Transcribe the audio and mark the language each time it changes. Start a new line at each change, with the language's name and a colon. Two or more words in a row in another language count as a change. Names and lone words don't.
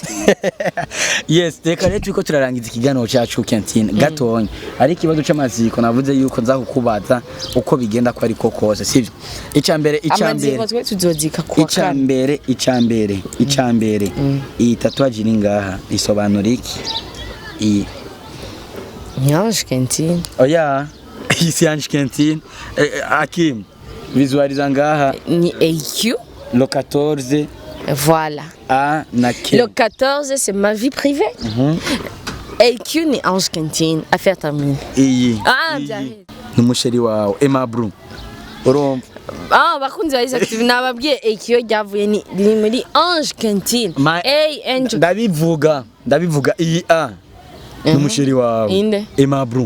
Rundi: yes reka rero turiko turarangiza ikiganiro cyacu Kentine gatonya ari ikibazo c'amaziko navuze yuko nza kukubaza uko bigenda ko ariko kose sivyo icambere iyi tatuage iri ngaha isobanura iki Ange Kentine. Oya, ici Ange Kentine. Hakim, visualiza ngaha. Ni AQ.
French: Le 14. Voilà. Ah, le 14, c'est ma vie privée. AQ ni Ange Kentine. Affaire terminée.
Rundi: Iyi.
French: Ah, bien.
Rundi: N'umusheri wawe, Emma Bru. Urumva. Ah, bakunzi ba Isactive nababwiye AQ ryavuye ni muri Ange Kentine. Angel. Ndabivuga iyi A. N'umusheri wawe inde Emma Bru